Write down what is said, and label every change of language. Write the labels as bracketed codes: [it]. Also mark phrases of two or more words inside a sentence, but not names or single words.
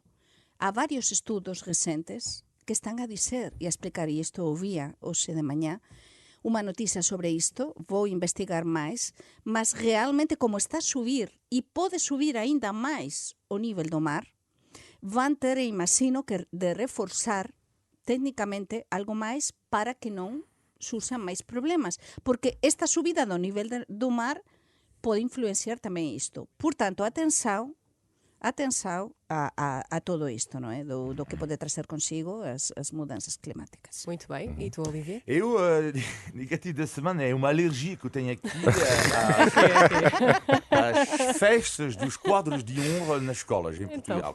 [gl] Há varios estudos recentes que están a dizer e a explicar, e isto ouvía hoxe de mañá, unha noticia sobre isto, vou investigar máis, mas realmente como está a subir e pode subir aínda máis o nivel do mar, van ter, imagino, que de reforzar técnicamente algo máis para que non surxan máis problemas, porque esta subida do nivel do mar pode influenciar tamén isto. Por tanto, [pt] atenção a todo isto, não é? Do que pode trazer consigo as mudanças climáticas. Muito bem. E tu, Olivia? Eu, negativo da semana é uma alergia que eu tenho aqui às festas dos quadros de honra nas escolas em Portugal.